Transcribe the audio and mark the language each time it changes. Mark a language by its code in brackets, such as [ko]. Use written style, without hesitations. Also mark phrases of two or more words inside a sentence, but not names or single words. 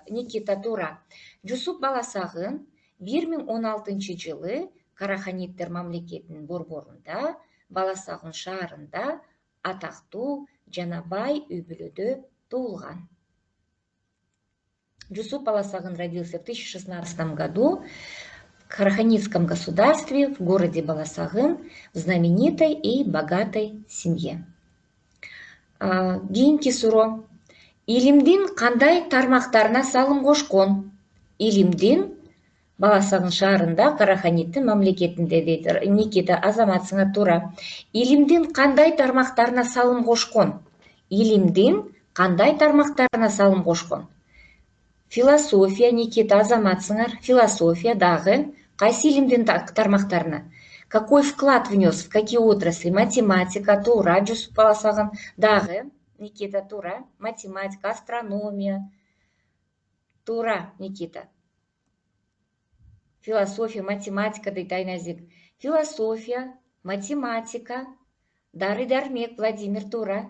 [ky] Никита туура. Жусуп Баласагын 1016-жылы Караханиттер мамлекетинин борборунда Баласагын шаарында атактуу жана бай үй-бүлөдө туулган. [ru] Жусуп Баласагын родился в 1016 году в Караханитском государстве, в городе Баласагын, в знаменитой и богатой семье. [ky] Кийинки суроо. Илимдин кандай тармактарына салым кошкон? Илимдин Баласагын шаарында, Караханиттин мамлекетинде дейт. Никита, азаматсыңар туура. Илимдин кандай тармактарына салым кошкон? Илимдин кандай тармактарына салым кошкон? Философия, Никита, азаматсыңар. Философия дагы. Кайсы илимдин тармактарына? [ru] Какой вклад внес, в какие отрасли? [ky] Математика, туура, Жусуп Баласагын дагы. Никита, туура. Математика, астрономия. Туура, Никита. Философия, математика дейт Айназик. Философия, математика, дары-дармек, Владимир, туура.